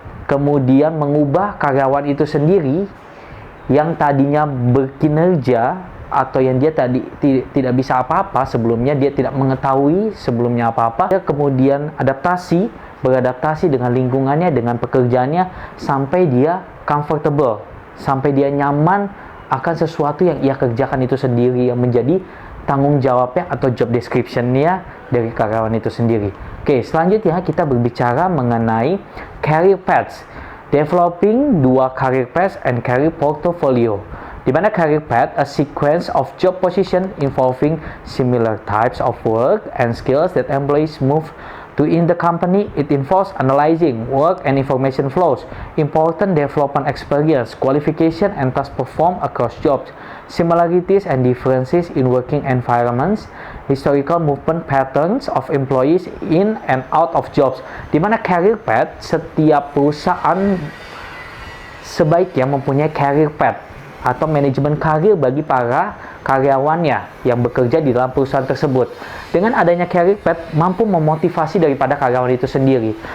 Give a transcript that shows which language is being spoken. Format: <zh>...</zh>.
<id>Kemudian mengubah karyawan itu sendiri yang tadinya berkinerja atau yang dia tadi tidak bisa apa-apa sebelumnya, dia tidak mengetahui sebelumnya apa-apa, dia kemudian beradaptasi dengan lingkungannya, dengan pekerjaannya, sampai dia comfortable, sampai dia nyaman akan sesuatu yang ia kerjakan itu sendiri, yang menjadi tanggung jawabnya atau job description-nya dari karyawan itu sendiri. Oke, selanjutnya kita berbicara mengenai career paths.</id> <en>Developing</en> <id>dua</id> <en>career paths and career portfolio.</en> <id>Di mana</id> <en>career path, a sequence of job position involving similar types of work and skills that employees move to in the company. It involves analyzing work and information flows, important development experience, qualification and task performed across jobs, similarities and differences in working environments, historical movement patterns of employees in and out of jobs.</en> <id>Di mana career path, setiap perusahaan sebaiknya mempunyai career path atau manajemen karir bagi para karyawannya yang bekerja di dalam perusahaan tersebut. Dengan adanya career path mampu memotivasi daripada karyawan itu sendiri.</id>